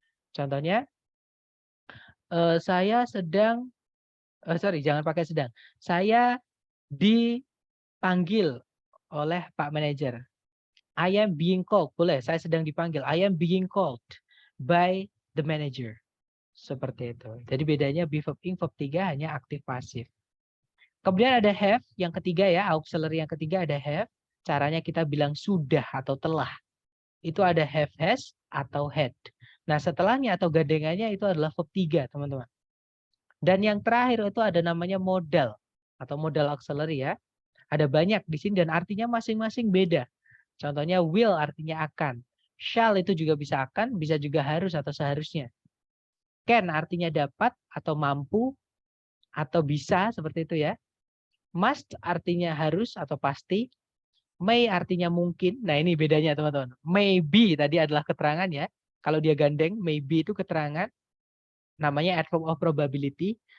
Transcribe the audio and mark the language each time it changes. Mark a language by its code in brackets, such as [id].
[id] Contohnya, saya sedang, jangan pakai sedang. Saya dipanggil oleh Pak Manajer. [en] I am being called. [id] Boleh, saya sedang dipanggil. [en] I am being called by the manager. [id] Seperti itu. Jadi bedanya be verb ing, verb 3 hanya aktif pasif. Kemudian ada have, yang ketiga ya, auxiliary yang ketiga ada have. Caranya kita bilang sudah atau telah. Itu ada have, has, atau had. Nah, setelahnya atau gandengannya itu adalah verb 3, teman-teman. Dan yang terakhir itu ada namanya modal atau modal auxiliary ya. Ada banyak di sini dan artinya masing-masing beda. Contohnya will artinya akan. Shall itu juga bisa akan, bisa juga harus atau seharusnya. Can artinya dapat atau mampu atau bisa seperti itu ya. Must artinya harus atau pasti. May artinya mungkin. Nah, ini bedanya teman-teman. Maybe tadi adalah keterangan ya. Kalau dia gandeng, maybe itu keterangan. Namanya adverb of probability.